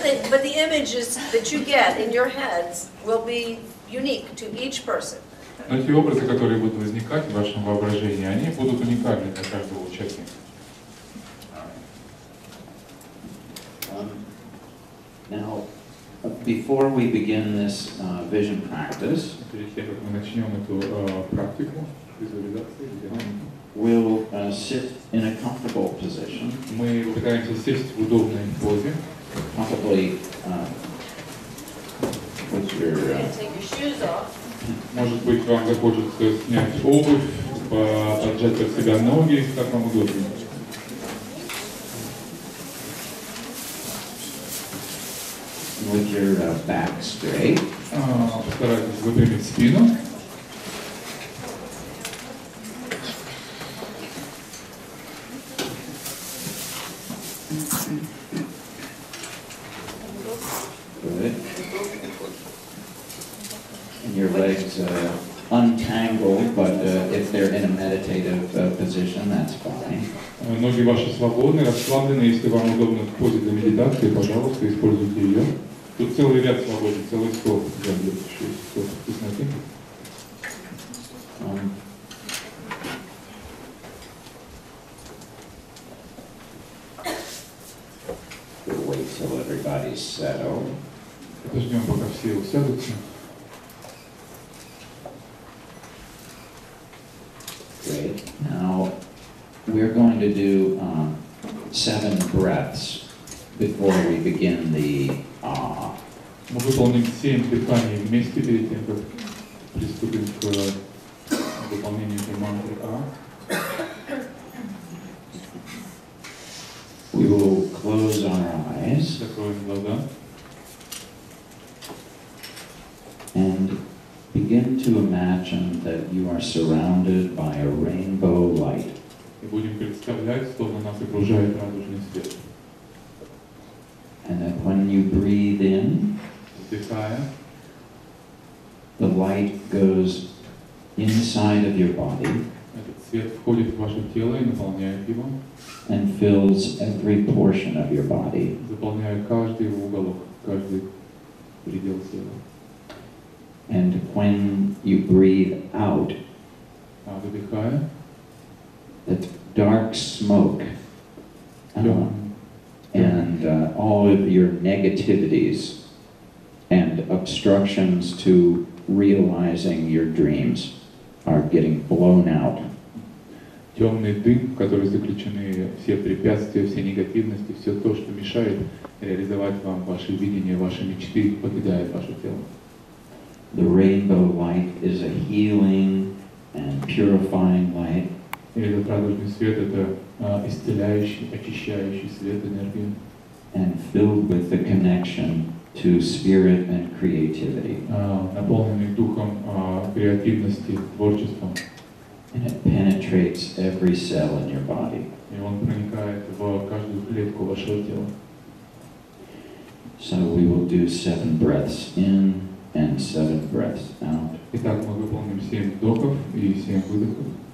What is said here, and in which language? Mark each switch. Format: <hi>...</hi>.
<en>But the images that you get in your heads will be unique to each person.</en> <ru>Но те образы, которые будут возникать в вашем воображении, они будут уникальны для каждого участника.</ru> <en>Now, before we begin this vision practice,</en> <ru>Перед тем, как мы начнем эту практику визуализации,</ru> <en>we'll sit in a comfortable position.</en> <ru>мы пытаемся сесть в удобной позе.</ru> <en>Probably with your Take your shoes off.</en> <ru>Может быть, вам захочется снять обувь, поджать под себя ноги, как вам удобно.</ru> <en>with your back straight.</en> <ru>Постарайтесь выпрямить спину.</ru> <en>Good. And your legs untangled, but if they're in a meditative position, that's fine.</en> <ru>Ноги ваши свободны, расслаблены. Если вам удобно в позе для медитации, пожалуйста, используйте ее. Тут целый ряд свободен, целый стол. Да, есть еще стол тесноты.</ru> <en>We'll wait till everybody's settled.</en> <ru>Подождем, пока все усядутся.</ru> <en>Great. Now, we're going to do 7 breaths before we begin the</en> <ru>Мы выполним 7 дыханий вместе перед тем, как приступим к выполнению этой мантры А.</ru> <en>We will close our eyes</en> <ru>Закроем глаза.</ru> <en>and begin to imagine that you are surrounded by a rainbow light.</en> <ru>И будем представлять, словно нас окружает радужный свет.</ru> <en>And that when you breathe in,</en> <ru>Вдыхая,</ru> <en>the light goes inside of your body</en> <ru>этот свет входит в ваше тело и наполняет его,</ru> <en>and fills every portion of your body.</en> <ru>заполняя каждый уголок, каждый предел тела.</ru> <en>And when you breathe out,</en> <ru>А выдыхая,</ru> <en>that dark smoke and all of your negativities and obstructions to realizing your dreams are getting blown out.</en> <ru>темный дым, в который заключены все препятствия, все негативности, все то, что мешает реализовать вам ваши видения, ваши мечты, покидает ваше тело.</ru> <en>The rainbow light is a healing and purifying light.</en> <ru>И этот радужный свет — это исцеляющий, очищающий свет, энергия,</ru> <en>And filled with the connection to spirit and creativity.</en> <ru>Наполненный духом креативности, творчеством.</ru> <en>And it penetrates every cell in your body.</en> <ru>И он проникает в каждую клетку вашего тела.</ru> <en>So we will do 7 breaths in and 7 breaths out.</en> <ru>Итак, мы выполним 7 вдохов и 7 выдохов.</ru>